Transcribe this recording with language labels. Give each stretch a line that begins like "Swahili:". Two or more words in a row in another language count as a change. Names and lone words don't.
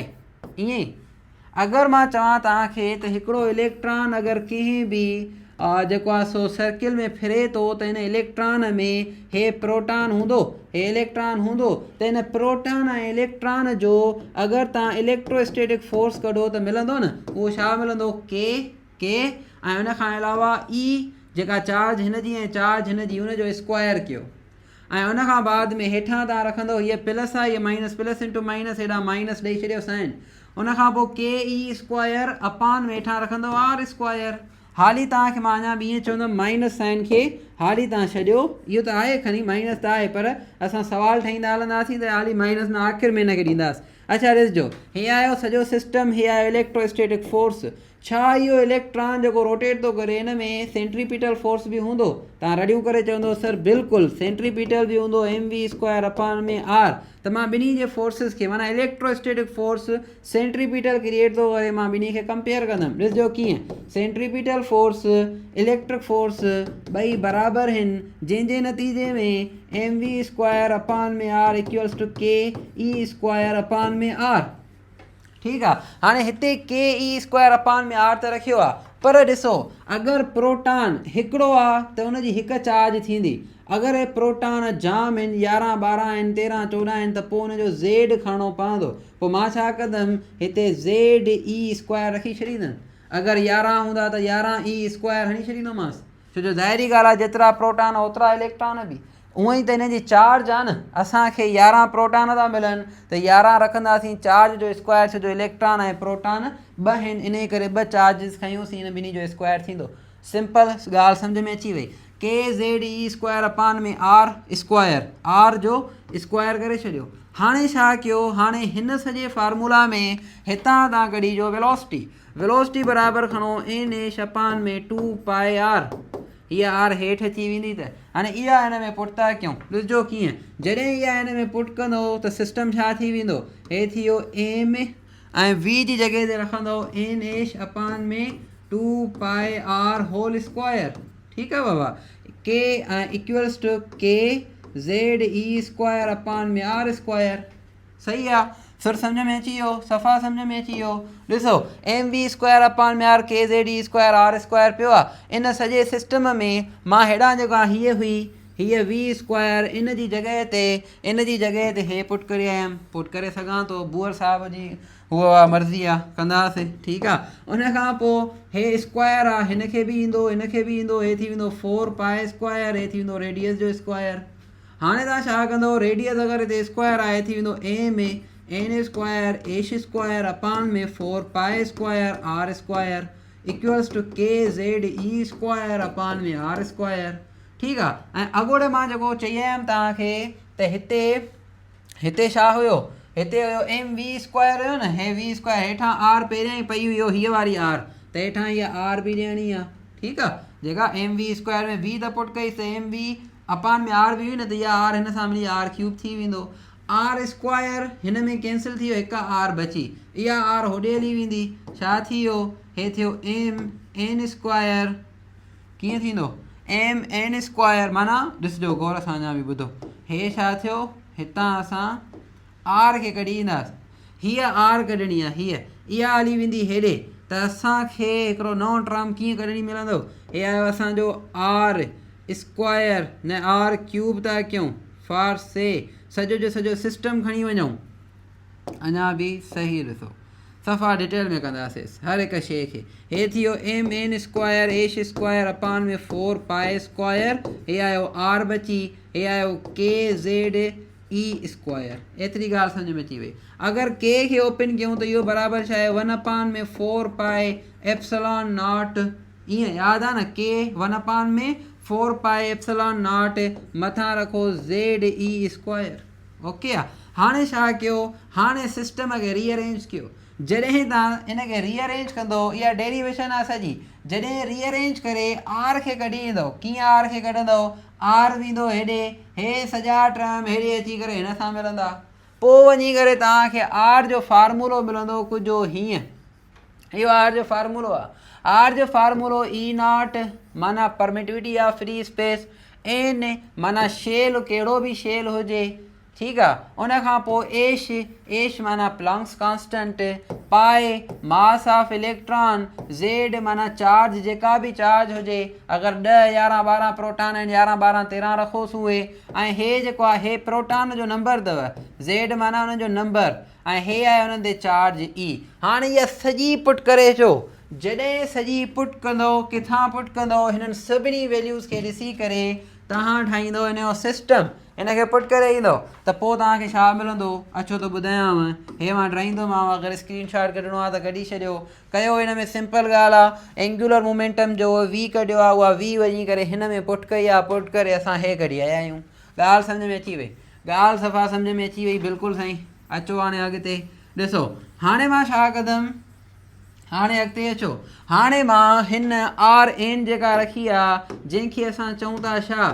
Sindhi: ईअं अगरि मां चवां तव्हांखे त हिकिड़ो इलेक्ट्रॉन अगरि कंहिं बि जेको आहे सो सर्किल में फिरे थो त हिन इलेक्ट्रॉन में हे प्रोटॉन हूंदो, हे इलेक्ट्रॉन हूंदो, त हिन प्रोटॉन ऐं इलेक्ट्रॉन जो अगरि तव्हां
English: electrostatic force
Sindhi: कढो त मिलंदो न, उहो छा मिलंदो? के ऐं हुन खां अलावा ई जेका चार्ज हिन जी ऐं चार्ज हिन जी, हुनजो स्क्वायर कयो। ऐं उन खां बाद में हेठां तव्हां रखंदो हीअ प्लस आहे हीअ माइनस
English: plus into minus
Sindhi: हेॾां माइनस ॾेई छॾियो साइन उन खां पोइ
English: k e square
Sindhi: अपान में हेठां रखंदो
English: r square
Sindhi: हाली तव्हांखे मां अञा बि ईअं चवंदुमि
English: minus sign
Sindhi: खे हाली तव्हां छॾियो इहो त आहे खणी माइनस त आहे पर असां सवाल ठाहींदा हलंदासीं त हाली माइनस में आख़िर में हिनखे ॾींदासीं अच्छा ॾिसजो हीअ आयो सॼो सिस्टम हीअ आहे
English: electrostatic force
Sindhi: छा इहो इलेक्ट्रॉन जेको रोटेट थो करे हिन में
English: centripetal force
Sindhi: बि हूंदो तव्हां रड़ियूं करे चवंदो सर बिल्कुलु सेंट्रीपिटल बि हूंदो
English: m v square
Sindhi: अपान में आर त मां ॿिन्ही जे फोर्सिस खे माना
English: electrostatic force centripetal create
Sindhi: थो करे मां ॿिन्ही खे कंपेयर कंदुमि ॾिसजो कीअं
English: centripetal force electric force
Sindhi: ॿई बराबरि आहिनि जंहिंजे नतीजे में
English: m v square
Sindhi: अपान में
English: r equals to k e square
Sindhi: अपान में आर ठीकु आहे हाणे हिते
English: k e square
Sindhi: अपान में आर त रखियो आहे पर ॾिसो अगरि प्रोटॉन हिकिड़ो आहे त उनजी हिकु चार्ज थींदी अगरि प्रोटॉन जाम आहिनि 11 12 आहिनि 13 14 आहिनि त पोइ हुनजो ज़ेड खणणो पवंदो पोइ मां छा कंदुमि हिते
English: z e square
Sindhi: रखी छॾींदुमि अगरि 11 हूंदा त 11
English: e square
Sindhi: हणी छॾींदोमांसि छो जो ज़ाहिरी ॻाल्हि आहे जेतिरा प्रोटॉन ओतिरा इलेक्ट्रॉन बि उअं ई त हिन जी चार्ज आहे न असांखे 11 प्रोटॉन था मिलनि त 11 रखंदासीं चार्ज जो स्क्वायर छो जो इलेक्ट्रॉन ऐं प्रोटॉन 2 आहिनि इन करे 2 चार्जिस खयूंसीं हिन ॿिन्ही जो स्क्वायर थींदो सिंपल ॻाल्हि सम्झ में अची वई
English: k z e square
Sindhi: अपान में
English: r square r
Sindhi: जो स्क्वायर करे छॾियो हाणे छा कयो हाणे हिन सॼे फार्मूला में हितां तव्हां कढिजो वेलोसिटी बराबरि खणो
English: n h
Sindhi: अपान में 2
English: pi r
Sindhi: हीअ आर हेठि अची वेंदी त हाणे इहा हिन में पुट था कयूं ॾिसजो कीअं जॾहिं इहा हिन में पुट कंदो त सिस्टम छा थी वेंदो हे थी वियो एम ऐं वी जी जॻह ते रखंदो
English: n h
Sindhi: अपान में 2
English: pi r whole square
Sindhi: ठीकु आहे बाबा के ऐं
English: equals to k z e square
Sindhi: अपान में
English: r square
Sindhi: सही आहे फिर सम्झ में अची वियो सफ़ा सम्झ में अची वियो ॾिसो
English: m v square
Sindhi: अपान में आर
English: k z e square r square
Sindhi: पियो आहे इन सॼे सिस्टम में मां हेॾां जेका हीअ हुई हीअ
English: v square
Sindhi: इन जी जॻह ते हे पुट करे आयमि पुट करे सघां थो बुअर साहिब जी उहा मर्ज़ी आहे कंदासीं ठीकु आहे उन खां पोइ हे स्क्वायर आहे हिनखे बि ईंदो हे थी वेंदो 4
English: pi square
Sindhi: हे थी वेंदो रेडियस जो स्क्वायर हाणे तव्हां छा कंदो रेडियस अगरि हिते स्क्वायर आहे थी वेंदो
English: m n square h square
Sindhi: अपान में 4
English: pi square r square equals to k z e square
Sindhi: अपान में
English: r square
Sindhi: ठीकु आहे ऐं अॻोड़े मां जेको चई आयमि तव्हांखे त हिते छा हुयो हिते हुयो
English: m v square
Sindhi: हुयो न हे
English: v square
Sindhi: हेठां आर पहिरियां ई पई हुई हीअ वारी आर त हेठां हीअ आर बि ॾियणी आहे ठीकु आहे जेका
English: m v square
Sindhi: में वी त पुट कईसि त
English: m v
Sindhi: अपान में आर बि हुई न त इहा आर हिन सां मिली
English: r cube
Sindhi: थी वेंदो
English: r square
Sindhi: हिन में कैंसिल थी वियो हिकु आर बची इहा आर होॾे हली वेंदी छा थी वियो हे थियो
English: m n square
Sindhi: कीअं थींदो
English: m n square
Sindhi: माना ॾिसजो गौर सां अञा बि ॿुधो हे छा थियो हितां असां आर खे कढी ईंदासीं हीअ आर कढणी आहे इहा हली वेंदी हेॾे त असांखे हिकिड़ो नओं टर्म कीअं कढणी मिलंदो हे आयो असांजो
English: r square
Sindhi: न
English: r cube
Sindhi: था कयूं फार से सॼो जो सॼो सिस्टम खणी वञूं अञा बि सही ॾिसो सफ़ा डिटेल में कंदासीं हर हिकु शइ खे हे थी वियो
English: m n square h square
Sindhi: अपान में 4
English: pi square
Sindhi: हे आयो आर बची हे आयो
English: k z e square
Sindhi: एतिरी ॻाल्हि सम्झ में अची वई अगरि के खे ओपन कयूं त इहो बराबरि छा आहे 1 अपान में 4
English: pi epsilon not
Sindhi: ईअं यादि आहे न के 1 अपान में 4
English: pi epsilon not
Sindhi: मथां रखो
English: z e square okay
Sindhi: आहे हाणे छा कयो हाणे सिस्टम खे रीअरेंज कयो जॾहिं तव्हां इनखे रीअरेंज कंदो इहा डेरिवेशन आहे सॼी जॾहिं रीअरेंज करे आर खे कढी ईंदो कीअं आर खे कढंदो आर वेंदो हेॾे हे सॼा टर्म हेॾे अची करे हिन सां मिलंदा पोइ वञी करे तव्हांखे आर जो फार्मूलो मिलंदो कुझु हीअं इहो आर जो फार्मूलो आहे आर जो फार्मूलो
English: e not
Sindhi: माना
English: permittivity of free
Sindhi: स्पेस एन माना शेल कहिड़ो बि शेल हुजे ठीकु आहे उन खां पोइ एश माना
English: Planck's constant pi mass of electron
Sindhi: ज़ेड माना चार्ज जेका बि चार्ज हुजे अगरि 10 11 12 प्रोटॉन आहिनि 11 12 13 रखोसि उहे ऐं हे जेको आहे हे प्रोटॉन जो नंबर अथव ज़ेड माना हुननि जो नंबर ऐं हे आहे हुननि ते चार्ज ई हाणे इहा सॼी पुट करे अचो जॾहिं सॼी पुट कंदो किथां पुट कंदो हिननि सभिनी वैल्यूज़ खे ॾिसी करे तव्हां ठाहींदो हिन जो सिस्टम इन खे पुट करे ईंदो त पोइ तव्हांखे छा मिलंदो अचो त ॿुधायांव हे मां ठाहींदोमांव अगरि स्क्रीनशॉट कढिणो आहे त कढी छॾियो कयो हिन में सिंपल ॻाल्हि आहे
English: angular momentum
Sindhi: जो वी कढियो आहे उहा वी वञी करे हिन में पुट कई आहे पुट करे असां हे कढी आया आहियूं ॻाल्हि सम्झ में अची वई ॻाल्हि सफ़ा सम्झ में अची वई बिल्कुलु साईं अचो हाणे अॻिते ॾिसो हाणे मां छा कंदुमि हाणे अॻिते अचो हाणे मां हिन
English: r n
Sindhi: जेका रखी आहे जंहिंखे असां चऊं था छा